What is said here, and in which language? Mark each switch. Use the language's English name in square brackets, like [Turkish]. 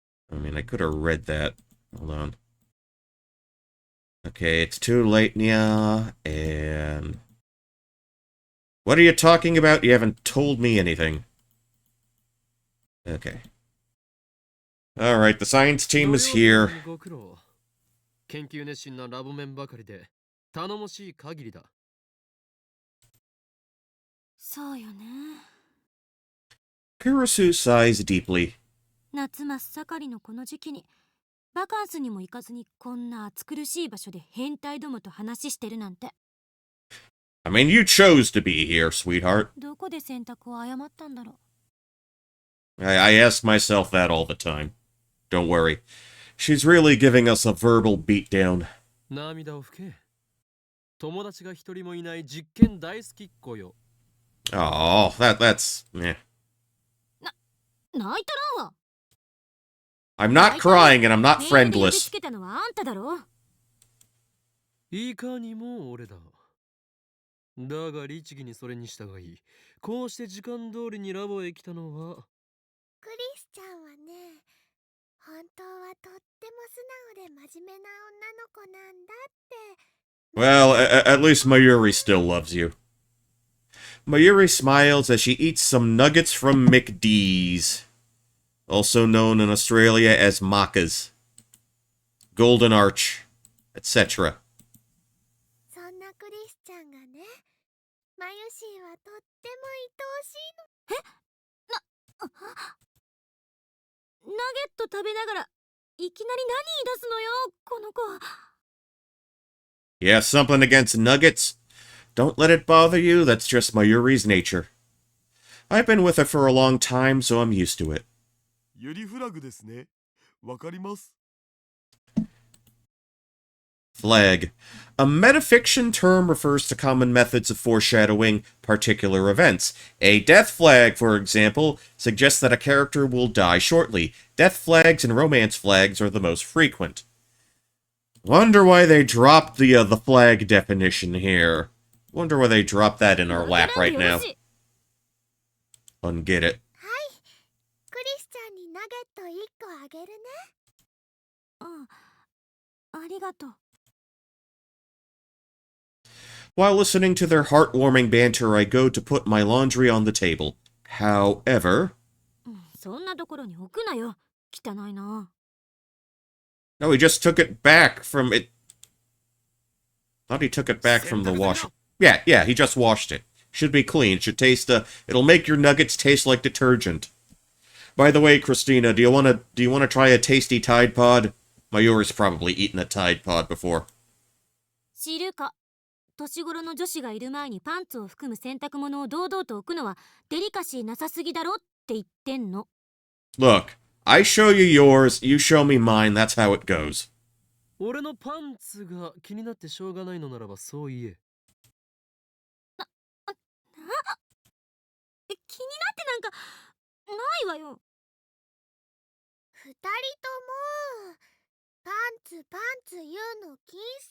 [English] I mean, I could have read that. Hold on. Okay, it's too late, Nya, and... What are you talking about? You haven't told me anything. Okay. Alright, the science team is here. [Japanese] 研究熱心なラボメンばかりで頼もしい限りだ。そうよね。 [English] Kurisu sighs deeply. [Japanese] 夏真っ盛りのこの時期にバカンスにも行かずにこんな暑苦しい場所で変態どもと話してるなんて。 [English] I mean, you chose to be here, sweetheart. [Japanese] どこで選択を誤ったんだろう。 [English] I ask myself that all the time. Don't worry. She's really giving us a verbal beatdown. [Japanese] 涙を拭け。友達が一人もいない実験大好きっ子よ。 [English] Oh, that's... eh. [Japanese] 泣いたらんわ。 [English] I'm not crying and I'm not [Japanese] メールで呼び [English] friendless. [Japanese] つけたのはあんただろ。いかにも俺だ。だが律儀にそれに従い、こうして時間通りにラボへ来たのは。クリスちゃんはね、本当はとっても素直で真面目な女の子なんだって。 [English] Well, at least Mayuri still loves you. Mayuri smiles as she eats some nuggets from McD's, also known in Australia as Macca's, Golden Arch, etc. [Japanese] そんなクリスちゃんがね、マユシーはとっても愛おしいの。ナゲット食べながらいきなり何言い出すのよ、この子。 [English] You have something against nuggets? Don't let it bother you, that's just Mayuri's nature. I've been with her for a long time, so I'm used to it. [Japanese] ユリフラグですね。わかります。 [English] Flag. A metafiction term refers to common methods of foreshadowing particular events. A death flag, for example, suggests that a character will die shortly. Death flags and romance flags are the most frequent. Wonder why they dropped the flag definition here. Wonder why they dropped that in our lap right now. Unget it. [Japanese] はい、クリスちゃんにナゲット1個あげるね。ありがとう。 [English] While listening to their heartwarming banter, I go to put my laundry on the table. However... [Japanese] そんなところに置くなよ。汚いな。 [English] No, he just took it back from it. Thought he took it back from the wash. Yeah, he just washed it. Should be clean. Should taste, it'll make your nuggets taste like detergent. By the way, Christina, do you wanna try a tasty Tide Pod? Mayuri's probably eaten a Tide Pod before. [Japanese] 知るか。年頃の女子がいる前にパンツを含む洗濯物を堂々と置くのはデリカシーなさすぎだろって言ってんの。 [English] Look, I show you yours, you show me mine, that's how it goes. [Japanese] 俺のパンツが気になってしょうがないのならばそう言え。気になってなんかないわよ。二人ともパンツ言うの禁止。